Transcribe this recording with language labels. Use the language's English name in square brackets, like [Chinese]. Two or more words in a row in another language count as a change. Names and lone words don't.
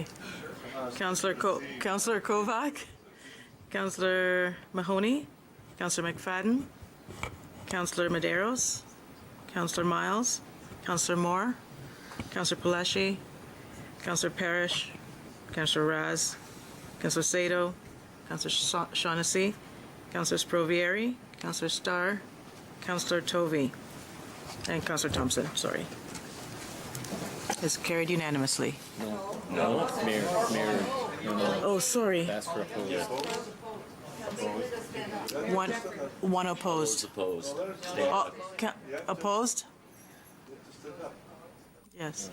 [English] Councillor Kovac, Councillor Mahoney, Councillor McFadden, Councillor Medeiros, Councillor Miles, Councillor Moore, Councillor Palashi, Councillor Parrish, Councillor Raz, Councillor Sato, Councillor Shaughnessy, Councillor Sprovieri, Councillor Starr, Councillor Tovey, and Councillor Thompson, sorry. It's carried unanimously. No, Mayor. Oh, sorry. That's for opposed. One opposed. Opposed. Opposed? Yes.